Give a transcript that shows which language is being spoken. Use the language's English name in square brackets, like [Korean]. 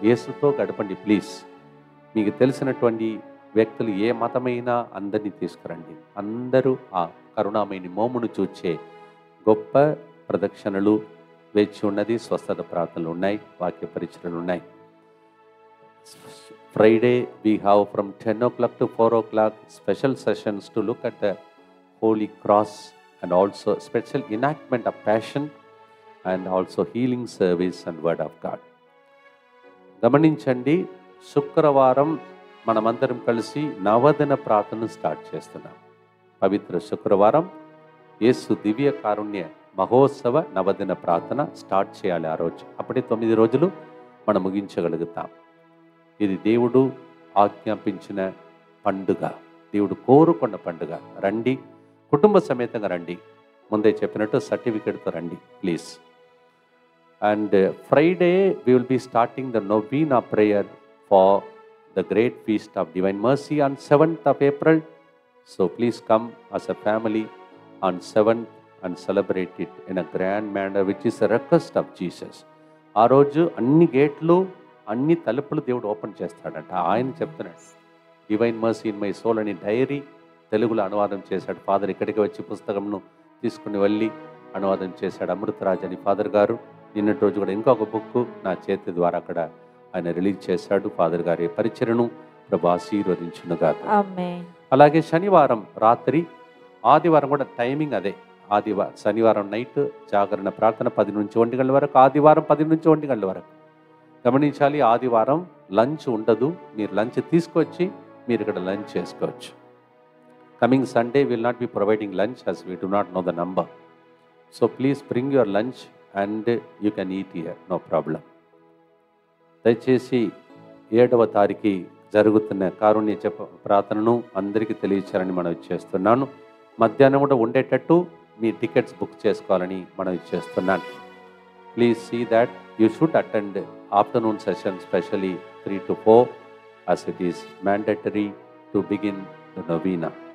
[Telugu] యేసుతో గడపండి ప్లీజ్. మీకు తెలిసినటువంటి వ్యక్తులు ఏ మతమైనా అందరినీ తీసుకురండి. అందరూ ఆ కరుణామయుని మోమును చూచే గొప్ప ప్రదక్షిణలు వేచి ఉన్నది. స్వస్థత ప్రార్థనలు ఉన్నాయి, వాక్య పరిచయలు ఉన్నాయి. [English] Friday we have from 10 o'clock to 4 o'clock special sessions to look at the Holy Cross and also special enactment of Passion and also healing service and Word of God. [Telugu] గమనించండి, శుక్రవారం మనమందరం కలిసి నవదిన ప్రార్థన స్టార్ట్ చేస్తున్నాం. పవిత్ర శుక్రవారం యేసు దివ్య కారుణ్య మహోత్సవ నవదిన ప్రార్థన స్టార్ట్ చేయాలి. ఆ రోజు అప్పుడే 9 రోజులు మనం ముగించగలుగుతాం. ఇది దేవుడు ఆజ్ఞాపించిన పండుగ, దేవుడు కోరుకున్న పండుగ. రండి, కుటుంబ సమేతంగా రండి. ముందే చెప్పినట్టు సర్టిఫికేట్తో రండి please. [English] And Friday we will be starting the novena prayer for the great feast of Divine Mercy on 7th of April. So please come as a family on 7th and celebrate it in a grand manner, which is a request of Jesus. [Telugu] ఆ రోజు అన్ని గేట్లు, అన్ని తలుపులు దేవుడు open చేస్తాడంట. ఆయన చెప్తున్నాడు, divine mercy in my soul అని డైరీ తెలుగులో అనువాదం చేశాడు ఫాదర్. ఇక్కడికి వచ్చి పుస్తకంను తీసుకుని వెళ్ళి అనువాదం చేశాడు అమృతరాజ్ అని ఫాదర్ గారు. నిన్నటి రోజు కూడా ఇంకొక బుక్ నా చేతి ద్వారా అక్కడ ఆయన రిలీజ్ చేశాడు. ఫాదర్ గారి పరిచయను ప్రభు ఆశీర్వదించునుగాక. అలాగే శనివారం రాత్రి, ఆదివారం కూడా టైమింగ్ అదే. శనివారం నైట్ జాగరణ ప్రార్థన 10 నుంచి 1 గంటల వరకు, ఆదివారం 10 నుంచి 1 గంటల వరకు. గమనించాలి, ఆదివారం లంచ్ ఉండదు. మీరు లంచ్ తీసుకొచ్చి మీరు ఇక్కడ లంచ్ చేసుకోవచ్చు. [English] Coming Sunday will not be providing lunch as we do not know the number. So please bring your lunch and you can eat here, no problem. [Telugu] దయచేసి 7వ తారీఖు జరుగుతున్న కారుణ్య ప్రార్థనను అందరికీ తెలియచేయాలని మనం చేస్తున్నాను. మధ్యాహ్నం కూడా ఉండేటట్టు మీ టికెట్స్ బుక్ చేసుకోవాలని మనం చేస్తున్నాను. [English] Please see that you should attend afternoon session, especially 3 to 4, as it is mandatory to begin the novena.